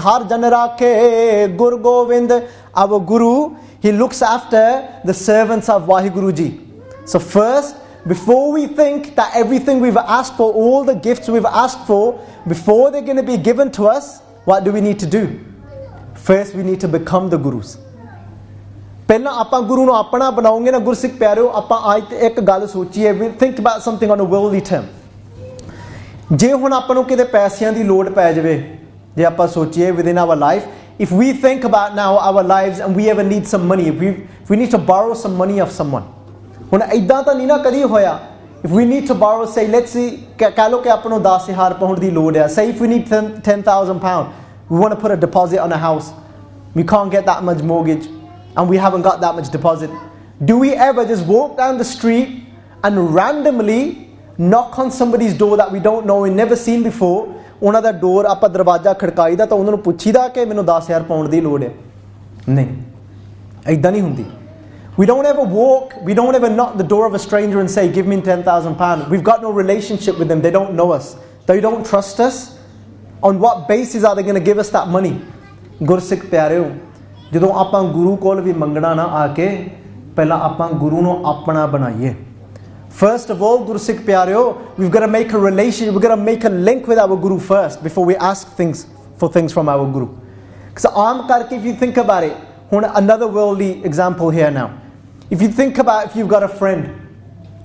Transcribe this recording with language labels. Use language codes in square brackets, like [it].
[pa] Har jan rakhe Gur Govind. [en] Our Guru, he looks after the servants of Vaheguru ji. So first, before we think that everything we've asked for, all the gifts we've asked for, before they're going to be given to us, what do we need to do? First, we need to become the Gurus. [pa] Pehla ਆਪਾਂ Guru ਨੂੰ ਆਪਣਾ ਬਣਾਉਂਗੇ ਨਾ ਗੁਰਸਿੱਖ ਪਿਆਰਿਓ, ਆਪਾਂ ਅੱਜ ਇੱਕ ਗੱਲ ਸੋਚੀਏ. [en] We think about something on a worldly term. [pa] ਜੇ ਹੁਣ ਆਪਾਂ ਨੂੰ ਕਿਤੇ ਪੈਸਿਆਂ ਦੀ ਲੋੜ ਪੈ ਜਾਵੇ, ਜੇ ਆਪਾਂ ਸੋਚੀਏ [en] within our life, if we think about now our lives and we ever need some money, if we need to borrow some money of someone. [pa] ਹੁਣ ਇਦਾਂ ਤਾਂ ਨਹੀਂ ਨਾ ਕਦੀ ਹੋਇਆ. [en] If we need to borrow, say, let's see, [pa] ਕਹਿ ਲਓ ਕਿ ਆਪਾਂ ਨੂੰ 10,000 ਪਾਉਂਡ ਦੀ ਲੋੜ ਹੈ. [en] Say if we need 10,000 pound, we want to put a deposit on a house. We can't get that much mortgage and we haven't got that much deposit. Do we ever just walk down the street and randomly knock on somebody's door that we don't know, we've never seen before? [pa] ਉਹਨਾਂ ਦਾ ਡੋਰ ਆਪਾਂ ਦਰਵਾਜ਼ਾ ਖੜਕਾਈਦਾ ਤਾਂ ਉਹਨਾਂ ਨੂੰ ਪੁੱਛੀਦਾ ਕਿ ਮੈਨੂੰ 10,000 pound ਦੀ ਲੋੜ ਹੈ? ਨਹੀਂ, ਇਦਾਂ ਨਹੀਂ ਹੁੰਦੀ. [en] We don't ever walk, we don't ever knock the door of a stranger and say, give me 10,000 pound. We've got no relationship with them. They don't know us. They don't trust us. On what basis are they going to give us that money? [pa] Gursikh Pyareo, ਜਦੋਂ ਆਪਾਂ ਗੁਰੂ ਕੋਲ ਵੀ ਮੰਗਣਾ ਨਾ ਆ ਕੇ, ਪਹਿਲਾਂ ਆਪਾਂ ਗੁਰੂ ਨੂੰ ਆਪਣਾ ਬਣਾਈਏ. [en] First of all, Gursikh Pyareo, we've got to make a relationship, we've got to make a link with our Guru first before we ask for things from our Guru. Because [pa] aam karke, [en] if you think about it, another worldly example here now. If you think about if you've got a friend